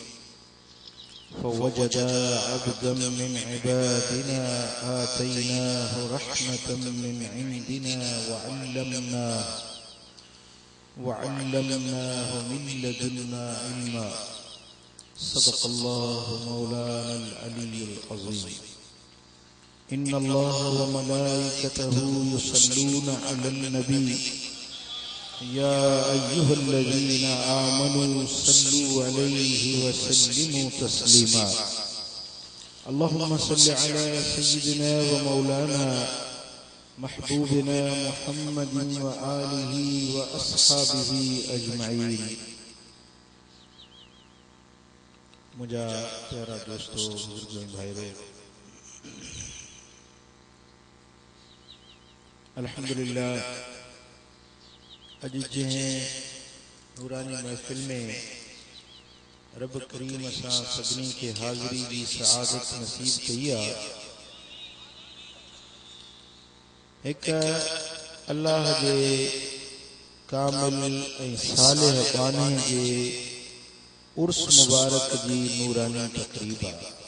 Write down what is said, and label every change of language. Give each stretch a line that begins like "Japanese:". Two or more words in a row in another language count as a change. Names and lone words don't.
Arabic: فوجدا عبدا من عبادنا آتيناه رحمة من عندنا وعلمناه من لدنا علما. صدق الله مولانا العلي العظيم. إن الله وملائكته يصلون على النبي يا أيها الذين آمنوا صلوا عليه وسلموا تسليما. اللهم صل على سيدنا ومولانا محبوبنا محمد وآله وأصحابه أجمعين.
Sindhi: मुझा प्यारा दोस्तों, बुजुर्गों, भाइयों, अल्हम्दुलिल्लाह अज जंहिं नूरानी महफिल में रब करीम असां सभिनी खे हाज़िरी जी सआदत नसीब कई आहे। एक अल्लाह जे कामिल ऐं सालिह बानी जे उर्स मुबारक जी नूरानी तक़रीब आहे।